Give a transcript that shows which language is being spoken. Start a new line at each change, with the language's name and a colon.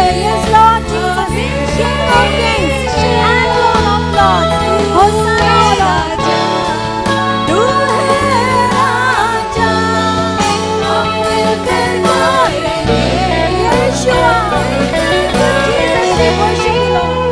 English: Yes Lord Jesus King of kings and Lord of lords Hosanna O Lord
Hindi: तू है राजा हम मिलकर करेंगे
English: Yeshua Jesus we worship you Lord